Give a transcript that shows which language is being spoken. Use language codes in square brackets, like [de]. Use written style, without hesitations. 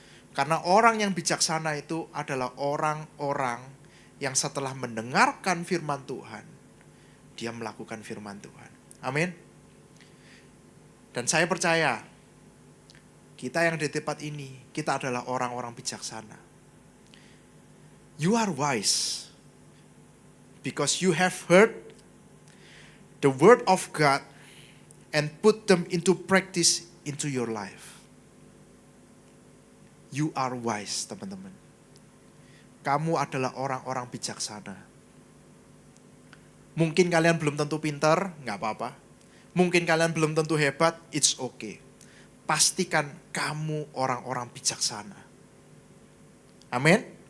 [id] Karena orang yang bijaksana itu adalah orang-orang yang setelah mendengarkan firman Tuhan, dia melakukan firman Tuhan. Amin. Dan saya percaya, kita yang di tempat ini, kita adalah orang-orang bijaksana. [en] You are wise because you have heard the word of God and put them into practice into your life. You are wise, teman-teman. [id] Kamu adalah orang-orang bijaksana. Mungkin kalian belum tentu pintar, gak apa-apa. Mungkin kalian belum tentu hebat, [en] it's okay. [id] Pastikan kamu orang-orang bijaksana. Amin.